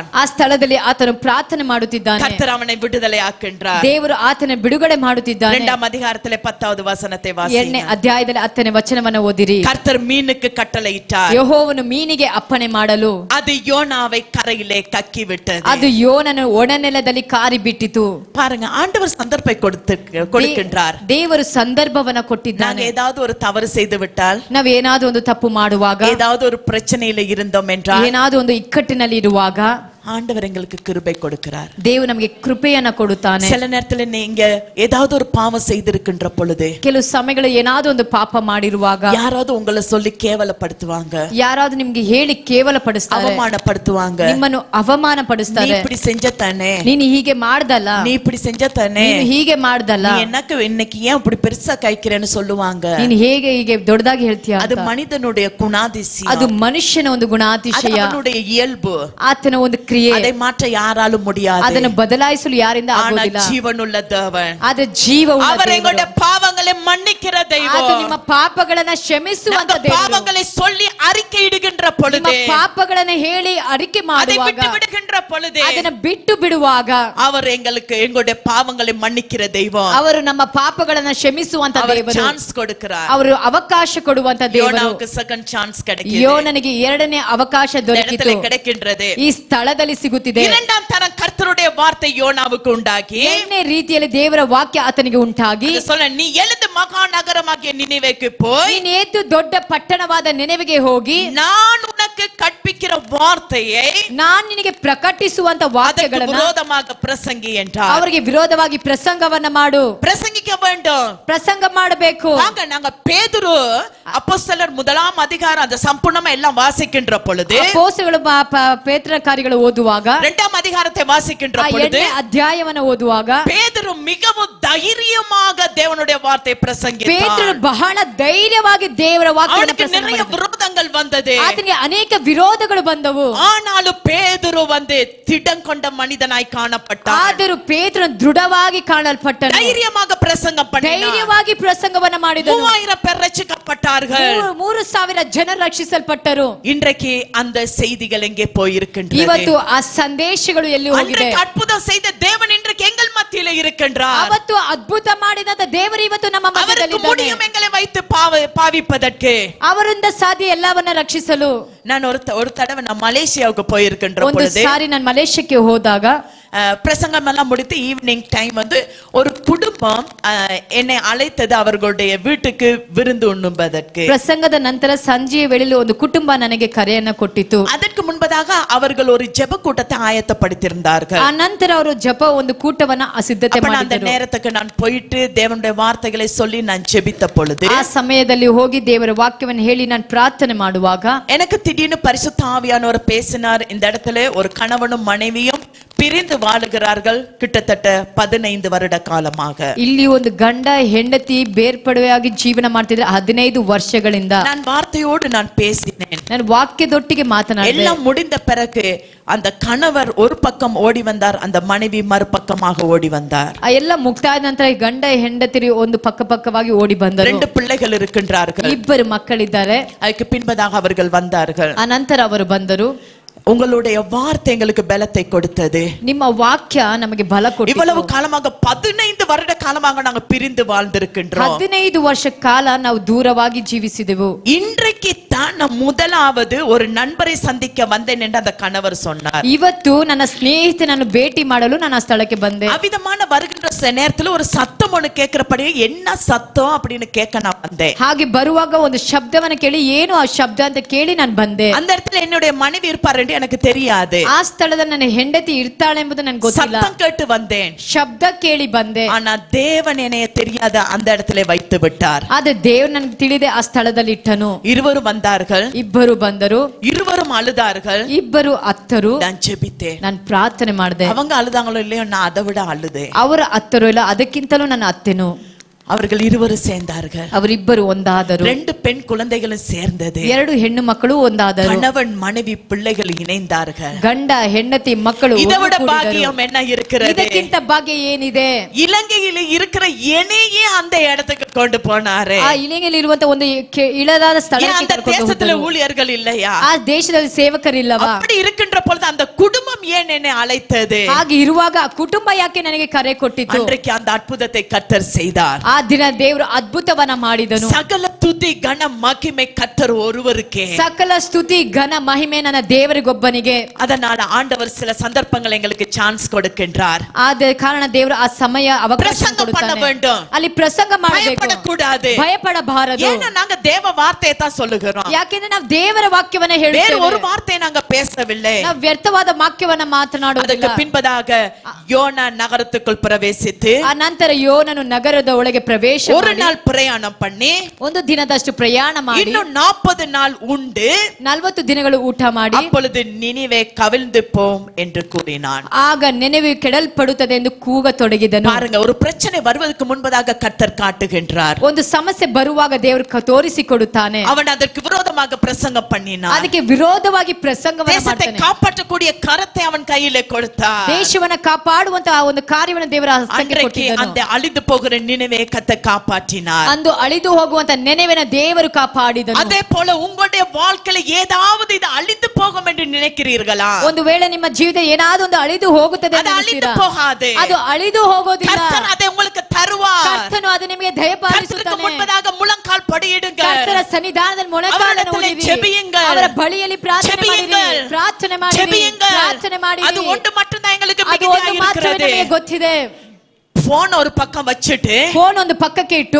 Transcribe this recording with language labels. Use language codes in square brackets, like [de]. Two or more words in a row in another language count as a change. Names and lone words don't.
[kn] ಆ ಸ್ಥಳದಲ್ಲಿ ಆತನು ಪ್ರಾರ್ಥನೆ ಮಾಡುತ್ತಿದ್ದಾನೆ. [ta] கர்த்தர் அவனை விடுதலை ஆக்கின்றார். [kn] ದೇವರು ಆತನ ಬಿಡುಗಡೆ ಮಾಡುತ್ತಿದ್ದಾನೆ. [ta] 2ஆம் அதிகாரத்திலே 10வது வசனத்தை [kn] 2ನೇ [ta] வாசிங்க. [kn] ಅಧ್ಯಾಯದಲ್ಲಿ 10ನೇ ವಚನವನ್ನು ಓದಿರಿ. [ta] கர்த்தர் மீனுக்கு கட்டளையிட்டார். [kn] ಯೆಹೋವನು ಮೀನಿಗೆ ಅಪ್ಪಣೆ ಮಾಡಲು [ta] அது யோனாவை கரையிலே கக்கி விட்டது. [kn] ಅದು ಯೋನನ ಒಣನೆಲದಲ್ಲಿ ಕಾರಿ ಬಿಟ್ಟಿತು. [ta] பாருங்க, ஆண்டவர் சந்தர்ப்பை கொடுக்கின்றார். [kn] ದೇವರು ಸಂದರ್ಭವನ್ನ [ta] நாங்க [kn] ಕೊಟ್ಟಿದ್ದಾನೆ. [ta] ஏதாவது ஒரு தவறு செய்து விட்டால், [kn] ನಾವೇನಾದ್ರೂ ಒಂದು ತಪ್ಪು ಮಾಡುವಾಗ, [ta] ஏதாவது ஒரு பிரச்சனையில இருந்தோம் என்றால், [kn] ಏನಾದ್ರೂ ಒಂದು ಇಕ್ಕಟ್ಟಿನಲ್ಲಿ ಇರುವಾಗ [ta] ஆண்டவர் எங்களுக்கு கிருபை கொடுக்கிறார். [kn] ದೇವರು ನಮಗೆ ಕೃಪೆಯನ್ನ ಕೊಡುತ್ತಾನೆ. [ta] சில நேரத்துல நீங்க ஏதாவது ஒரு பாவம் செய்திருக்கின்ற பொழுது, [kn] ಕೆಲವು ಸಮಯಗಳು ಏನಾದ್ರೂ ಒಂದು ಪಾಪ ಮಾಡಿರುವಾಗ [ta] யாராவது உங்களை சொல்லி கேவலப்படுத்துவாங்க, [kn] ಯಾರಾದ್ರೂ ನಿಮ್ಗೆ ಹೇಳಿ ಕೇವಲ ಪಡಿಸ್ತಾರೆ, [ta] அவமானப்படுத்துவாங்க. [kn] ನಿಮ್ಮನ್ನು ಅವಮಾನ [ta] நீ [kn] ಪಡಿಸ್ತಾರೆ. [ta] இப்படி செஞ்சத்தானே, [kn] ನೀನು ಹೀಗೆ ಮಾಡ್ದಲ್ಲ, [ta] நீ இப்படி செஞ்சத்தானே, [kn] ನೀನು ಹೀಗೆ ಮಾಡ್ದಲ್ಲ, [ta] நீ எனக்கு இன்னைக்கு ஏன் இப்படி பெருசா கைக்கிறேன்னு சொல்லுவாங்க. [kn] ನೀನು ಹೇಗೆ ಹೀಗೆ ದೊಡ್ಡದಾಗಿ ಹೇಳ್ತೀಯ [ta] அது [kn] ಅಂತ. [ta] மனிதனுடைய குணாதிசயம், [kn] ಅದು ಮನುಷ್ಯನ ಒಂದು [ta] அது [kn] ಗುಣಾತಿಶಯ, [ta] அவனுடைய இயல்பு. [kn] ಆತನ ಒಂದು ಕ್ರಿಯೆ. [ta] அதை மாற்ற யாராலும் முடியாது. [kn] ಅದನ್ನು ಬದಲಾಯಿಸಲು ಯಾರಿಂದ [ta] ஆனா [kn] ಆಗೋದಿಲ್ಲ. [ta] ஜீவனுள்ள தேவன், [kn] ಆದ ಜೀವವುಳ್ಳ [ta] அவர் [kn] ದೇವರು. [ta] எங்களுடைய பாவங்களை மன்னிக்கிற [kn] ಆತ [ta] தெய்வம். [kn] ನಿಮ್ಮ ಪಾಪಗಳನ್ನ ಕ್ಷಮಿಸುವಂತ [ta] நம்ம [kn] ದೇವರು. [ta] பாவங்களை சொல்லி அறிக்கையிடுகின்ற [kn] ನಿಮ್ಮ [ta] பொழுது, [kn] ಪಾಪಗಳನ್ನ ಹೇಳಿ ಅರಿಕೆ [ta] அதை [kn] ಮಾಡುವಾಗ, [ta] விட்டு விடுகின்ற பொழுது, [kn] ಅದನ್ನ ಬಿಟ್ಟು ಬಿಡುವಾಗ [ta] அவர் எங்களுடைய பாவங்களை மன்னிக்கிற தெய்வம். [kn] ಅವರು ನಮ್ಮ ಪಾಪಗಳನ್ನ ಕ್ಷಮಿಸುವಂತ [ta] அவர் [kn] ದೇವರು. [ta] சான்ஸ் கொடுக்கிறார். [kn] ಅವರು ಅವಕಾಶ ಕೊಡುವಂತ ದೇವರು. [ta] யோனாவுக்கு [en] second chance [ta] கிடைக்குது. [kn] ಯೋನನಿಗೆ ಎರಡನೇ ಅವಕಾಶ [ta] இந்த [kn] ದೊರಕಿತು. [ta] இடத்துல கிடைக்கின்றது. [kn] ಈ ಸ್ಥಳದಲ್ಲಿ ಸಿಗುತ್ತಿದೆ. [ta] இரண்டாம் தரம் கர்த்தருடைய வார்த்தை யோனாவுக்கு உண்டாகி, [kn] ಎರಡನೇ ರೀತಿಯಲ್ಲಿ ದೇವರ ವಾಕ್ಯ ಆತನಿಗೆ ಉಂಟಾಗಿ, [ta] அது சொல்ல, நீ எழுந்து மகாநகரமாகிய நினிவேக்கு போய், [kn] ನೀನು ಎದ್ದು ದೊಡ್ಡ ಪಟ್ಟಣವಾದ ನೆನೆವೆಗೆ ಹೋಗಿ, [ta] நான் உனக்கு உனக்கு கற்பிக்கிற வார்த்தையை [kn] ನಾನು ನಿನಗೆ ಪ್ರಕಟಿಸುವಂತ ವಾಕ್ಯಗಳನ್ನು [ta] விரோதமாக பிரசங்கி என்றார். [kn] ಅವರಿಗೆ ವಿರೋಧವಾಗಿ ಪ್ರಸಂಗವನ್ನ ಮಾಡು. [ta] பிரசங்கிக்க வேண்டும். [kn] ಪ್ರಸಂಗ ಮಾಡಬೇಕು. [ta] நாங்க பேதுரு அப்போஸ்தலர் 1ஆம் அதிகாரம் அந்த சம்பூர்ணமா எல்லாம் வாசிக்கின்ற பொழுது [kn] ಅಪೊಸ್ತಲಗಳು ಪೇತ್ರನ ಕಾರ್ಯಗಳು ಓದುವಾಗ [ta] 2ஆம் அதிகாரத்தை வாசிக்கின்ற பொழுது [kn] ಅಧ್ಯಾಯವನ್ನು ಓದುವಾಗ [ta] பேதுரு மிகவும் தைரியமாக தேவனுடைய வார்த்தை பிரசங்கித்தார். [kn] ಪೇತ್ರನು ಬಹಳ ಧೈರ್ಯವಾಗಿ ದೇವರ ವಾಕ್ಯವನ್ನು [ta] அவனுக்கு நிறைய விரோதங்கள் வந்தது. [kn] ಆತನಿಗೆ ಅನೇಕ ವಿರೋಧಗಳು ಬಂದವು. [ta] ஆனாலும் பேதுரு திடம் கொண்ட மனிதனாய் காணப்பட்டார். [kn] ಆದರೂ ಪೇತ್ರನು ದೃಢವಾಗಿ ಕಾಣಲ್ಪಟ್ಟನು. [ta] தைரியமாக பிரசங்கம் பண்ணினார். [kn] ಧೈರ್ಯವಾಗಿ ಪ್ರಸಂಗವನ್ನ ಮಾಡಿದನು. [ta] 3000 பேர் ரட்சிக்கப்பட்டார்கள். [kn] 3000 ಜನರು ರಕ್ಷಿಸಲ್ಪಟ್ಟರು. [ta] இன்றைக்கு அந்த செய்திகள் எங்கே போயிருக்கின்றன? [kn] ಇವತ್ತು ಆ ಸಂದೇಶಗಳು ಎಲ್ಲಿ ಹೋಗಿದೆ? [ta] அன்றைக்கு அற்புதம் செய்த தேவன் இன்றைக்கு எங்கள் மத்தியிலே இருக்கின்றார். [kn] ಅವತ್ತು ಅದ್ಭುತ ಮಾಡಿದಂತ ದೇವರು ಇವತ್ತು ನಮ್ಮ ಮಧ್ಯದಲ್ಲಿ ಇದ್ದಾನೆ. [ta] முடியும் எங்களை வைத்து பாவிப்பதற்கு. [kn] ಅವರಿಂದ ಸಾಧ್ಯ ಎಲ್ಲವನ್ನ ರಕ್ಷಿಸಲು. [ta] நான் ஒரு தடவை நான் மலேசியாவுக்கு போயிருக்கின்ற [kn] ಒಂದು ಸಾರಿ ನಾನು ಮಲೇಷ್ಯಾಕ್ಕೆ ಹೋದಾಗ [ta] பிரசங்கம் எல்லாம் முடித்து [en] evening time [ta] ஒரு குடும்பம் என்னை அழைத்தது அவர்களுடைய வீட்டுக்கு விருந்து உண்ணுவதற்கு. [kn] ಪ್ರಸಂಗದ ನಂತರ ಸಂಜೆಯ ವೇಳೆಯಲ್ಲಿ ಒಂದು ಕುಟುಂಬ ನನಗೆ ಕರೆಯನ್ನ ಕೊಟ್ಟಿತು. [ta] அதற்கு முன்பதாக அவர்கள் ஒரு ஜெப கூட்டத்தை ஆயத்தப்படுத்தியிருந்தார்கள். [kn] ಆ ನಂತರ ಅವರು ಜಪ ಒಂದು ಕೂಟವನ್ನ ಸಿದ್ಧತೆ ಮಾಡಿದರು. [ta] அந்த நேரத்துக்கு நான் போயிட்டு தேவனுடைய வார்த்தைகளை சொல்லி நான் ஜெபித்த பொழுது [kn] ಆ ಸಮಯದಲ್ಲಿ ಹೋಗಿ ದೇವರ ವಾಕ್ಯವನ್ನು ಹೇಳಿ ನಾನು ಪ್ರಾರ್ಥನೆ ಮಾಡುವಾಗ [ta] எனக்கு திடீர்னு பரிசுத்த ஆவியானவர் பேசினார். இந்த இடத்துல ஒரு கணவனும் மனைவியும் பிரிந்து வாழுகிறார்கள் கிட்டத்தட்ட 15 வருட காலமாக. [kn] ಇಲ್ಲಿ ಒಂದು ಗಂಡ ಹೆಂಡತಿ ಬೇರ್ಪಡುವೆಯಾಗಿ ಜೀವನ ಮಾಡ್ತಿದ್ರೆ 15 ವರ್ಷಗಳಿಂದ. [ta] நான் வார்த்தையோடு நான் பேசினேன். [kn] ನಾನು ವಾಕ್ಯದೊಟ್ಟಿಗೆ ಮಾತನಾಡಿದೆ. [ta] எல்லாம் முடிந்த பிறகு அந்த கணவர் ஒரு பக்கம் ஓடி வந்தார், அந்த மனைவி மறுபக்கமாக ஓடி வந்தார். [kn] ಆ ಎಲ್ಲ ಮುಕ್ತಾಯದ ನಂತರ ಗಂಡ ಹೆಂಡತಿ ಒಂದು ಪಕ್ಕವಾಗಿ ಓಡಿ ಬಂದರು. [ta] 2 பிள்ளைகள் இருக்கின்றார்கள். [kn] ಇಬ್ಬರು ಮಕ್ಕಳಿದ್ದಾರೆ. [ta] அதுக்கு பின்பதாக அவர்கள் வந்தார்கள். [kn] ಆ ನಂತರ ಅವರು ಬಂದರು. [ta] உங்களுடைய வார்த்தை எங்களுக்கு பலத்தை கொடுத்தது. [kn] ನಿಮ್ಮ ವಾಕ್ಯ ನಮಗೆ ಬಲ ಕೊಟ್ಟಿತು. [ta] இவ்வளவு காலமாக 15 வருட காலமாக நாங்க பிரிந்து வாழ்ந்திருக்கின்றோம். [kn] 15 ವರ್ಷ ಕಾಲ ನಾವು ದೂರವಾಗಿ ಜೀವಿಸಿದೆವು. [ta] இன்றைக்கு தான் நான் முதலாவது ஒரு நண்பரை சந்திக்க வந்தேன் என்று அந்த கணவர் சொன்னார். [kn] ಇವತ್ತು ನನ್ನ ಸ್ನೇಹಿತನನ್ನು ಭೇಟಿ ಮಾಡಲು ನಾನು ಆ ಸ್ಥಳಕ್ಕೆ ಬಂದೆ. [ta] அவிதமான வருகின்ற நேரத்துல ஒரு சத்தம் ஒன்னு கேட்கிறபடி என்ன சத்தம் அப்படின்னு கேட்க நான் வந்தேன். [kn] ಹಾಗೆ ಬರುವಾಗ ಒಂದು ಶಬ್ದವನ್ನು ಕೇಳಿ ಏನು ಆ ಶಬ್ದ ಅಂತ ಕೇಳಿ ನಾನು ಬಂದೆ. [ta] அந்த இடத்துல என்னுடைய மனைவி இருப்பார் என்று எனக்கு தெரியாது. [kn] ಆ ಸ್ಥಳದಲ್ಲಿ ನನ್ನ ಹೆಂಡತಿ ಇರ್ತಾಳೆ ಎಂಬುದು ನನಗೆ ಗೊತ್ತಿಲ್ಲ. [ta] சத்தம் கேட்டு வந்தேன். [kn] ಶಬ್ದ ಕೇಳಿ ಬಂದೆ. [ta] ஆனா தேவன் என்னைய தெரியாத அந்த இடத்துல வைத்து விட்டார். [kn] ಆದ್ರೆ ದೇವರು ನನಗೆ ತಿಳಿದೆ ಆ ಸ್ಥಳದಲ್ಲಿ ಇಟ್ಟನು. [ta] இருவரும் வந்தார்கள். [kn] ಇಬ್ಬರು ಬಂದರು. [ta] இருவரும் அழுதார்கள். [kn] ಇಬ್ಬರು ಅತ್ತರು. [ta] நான் ஜெபித்தேன். [kn] ನಾನು ಪ್ರಾರ್ಥನೆ ಮಾಡಿದೆ. [ta] அவங்க அழுதாங்களோ இல்லையோ நான் அதை விட அழுதேன். [kn] ಅವರ ಅತ್ತರು ಇಲ್ಲ, ಅದಕ್ಕಿಂತಲೂ ನನ್ನ ಅತ್ತೆನು. [ta] அவர்கள் இருவரும் சேர்ந்தார்கள். [kn] ಅವರಿಬ್ಬರು ಒಂದಾದರು. [ta] 2 பெண் குழந்தைகளும் சேர்ந்தது. [kn] 2 ಹೆಣ್ಣು ಮಕ್ಕಳು ಒಂದಾದರು. [ta] கணவன் மனைவி பிள்ளைகள் இணைந்தார்கள். [kn] ಗಂಡ ಹೆಂಡತಿ ಮಕ್ಕಳು [ta] இதவிட பாக்கியம் என்ன இருக்கிறது? [kn] ಇದಕ್ಕಿಂತ ಭಾಗ್ಯ ಏನಿದೆ? [ta] இலங்கையில் இருக்கிற என்னையே அந்த இடத்துக்கு கொண்டு போனாரே. [kn] ಆ ಇಲಂಗೆಯಲ್ಲಿ ಇರುವಂತ ಒಂದು ಇಳದಾದ ಸ್ಥಳಕ್ಕೆ [ta] அந்த [kn] ಕರ್ಕೊಂಡು [ta] தேசத்துல [kn] ಹೋದರು. [ta] ஊழியர்கள் இல்லையா? [kn] ಆ ದೇಶದಲ್ಲಿ ಸೇವಕರಿಲ್ಲವಾ? [ta] அப்படி இருக்கின்ற பொழுது அந்த குடும்பம் ஏன் என்னை அழைத்தது? [kn] ಹಾಗೆ ಇರುವಾಗ ಆ ಕುಟುಂಬ ಯಾಕೆ ನನಗೆ ಕರೆ ಕೊಟ್ಟಿತು? [ta] அன்றைக்கு அந்த அற்புதத்தை கர்த்தர் செய்தார். [kn] ಆ ದಿನ ದೇವರು ಅದ್ಭುತವನ್ನ ಮಾಡಿದನು. [ta] சகல துதி கன மகிமை கர்த்தர் ஒருவருக்கே. [kn] ಸಕಲ ಸ್ತುತಿ ಘನ ಮಹಿಮೆ ನನ್ನ ದೇವರಿಗೊಬ್ಬನಿಗೆ. [ta] அதனால ஆண்டவர் சில சந்தர்ப்பங்கள் எங்களுக்கு சான்ஸ் கொடுக்கின்றார். [kn] ಆದ ಕಾರಣ ದೇವರು ಆ ಸಮಯ ಅವಕಾಶ [ta] பிரசங்கம் பண்ண [kn] ಕೊಡುತ್ತಾನೆ. [ta] வேண்டும். [kn] ಅಲ್ಲಿ ಪ್ರಸಂಗ ಮಾಡಬೇಕು. [ta] பயப்படக்கூடாது. [kn] ಭಯಪಡಬಾರದು. [ta] ஏன்னா நாங்க தேவ வார்த்தையை தான் சொல்லுகிறோம். [kn] ಯಾಕೆಂದ್ರೆ ನಾವು ದೇವರ ವಾಕ್ಯವನ್ನ [ta] வேற [kn] ಹೇಳುತ್ತೇವೆ. [ta] ஒரு வார்த்தையை நாங்க பேசவில்லை. [kn] ನಾವು ವ್ಯರ್ಥವಾದ ವಾಕ್ಯವನ್ನ ಮಾತನಾಡುವುದಿಲ್ಲ. [ta] ಅದಕ್ಕೆ பின்பதாக யோனா நகரத்துக்குள் பிரவேசித்து [kn] ಆ ನಂತರ ಯೋನನು ನಗರದ ಒಳಗೆ ಪ್ರವೇಶ [ta] ஒரு [kn] ಮಾಡಿ [ta] நாள் பிரயாணம் பண்ணி [kn] ಒಂದು ದಿನದಷ್ಟು ಪ್ರಯಾಣ ಮಾಡಿ [ta] ಇನ್ನು 40 நாள் உண்டு [kn] 40 ದಿನಗಳು ಊಟ ಮಾಡಿ [ta] அப்பொழுது நினிவே கவிழ்ந்து போம் என்று கூறினான். [kn] ಆಗ ನೆನೆವೆ ಕೆಡಲ್ಪಡುತ್ತದೆ ಎಂದು ಕೂಗತೊಡಗಿದನು. [ta] பாருங்க, ஒரு பிரச்சனை வருவதற்கு முன்பதாக கர்த்தர் காட்டுகின்றார். [kn] ಒಂದು ಸಮಸ್ಯೆ ಬರುವಾಗ ದೇವರು ತೋರಿಸಿಕೊಡುತ್ತಾನೆ. [ta] அவன் அதற்கு விரோதமாக பிரசங்கம் பண்ணினான். [kn] ಅದಕ್ಕೆ ವಿರೋಧವಾಗಿ ಪ್ರಸಂಗವನ್ನು [ta] தேசத்தை [kn] ಮಾಡ್ತಾನೆ. [ta] காப்பாற்றக்கூடிய கரத்தை அவன் கையிலே கொடுத்தார். [kn] ದೇಶವನ್ನ ಕಾಪಾಡುವಂತ ಒಂದು ಕಾರ್ಯವನ್ನು ದೇವರ ಹಸ್ತಕ್ಕೆ [ta] அன்றைக்கு [kn] ಕೊಟ್ಟಿದ್ದನು. [ta] அந்த அழிந்து போகிற நினிவே கர்த்தர் காப்பாற்றினார். [kn] ಅಂದು ಅಳಿದು ಹೋಗುವಂತ ನೆನೆವೆನ ದೇವರು ಕಾಪಾಡಿದನು. [ta] அதே போல உங்களுடைய வாழ்க்கையில ஏதாவது இது அழிந்து போகும் என்று நினைக்கிறீர்களா? [kn] ಒಂದು ವೇಳೆ ನಿಮ್ಮ ಜೀವಿತ ಏನಾದರೂ ಒಂದು ಅಳಿದು ಹೋಗುತ್ತದೆ [ta] அது அழிந்து போகாது. [kn] ಅದು ಅಳಿದು ಹೋಗೋದಿಲ್ಲ. [ta] கர்த்தர் அதை உங்களுக்கு தருவார். [kn] ಕರ್ತನು ಅದು ನಿಮಗೆ ದಯಪಾಲಿಸುತ್ತಾನೆ. [ta] முன்பதாக முழங்கால் படியிடுங்க. [kn] ಕರ್ತರ ಸನ್ನಿಧಾನದಲ್ಲಿ ಮೊಣಕಾಲನ್ನು ಊರಿರಿ. ಅವರ ಬಳಿಯಲ್ಲಿ ಪ್ರಾರ್ಥನೆ ಮಾಡಿರಿ. ಪ್ರಾರ್ಥನೆ ಮಾಡಿರಿ. ಪ್ರಾರ್ಥನೆ ಮಾಡಿರಿ. [ta] அது ஒன்று மட்டும் தான் எங்களுக்கு [kn] ಅದು ಒಂದು ಮಾತ್ರವೇ ನಮಗೆ ಗೊತ್ತಿದೆ. [ta] போன் ஒரு பக்கம் வச்சிட்டு [kn] ಫೋನ್ ಒಂದು ಪಕ್ಕಕ್ಕೆ ಇಟ್ಟು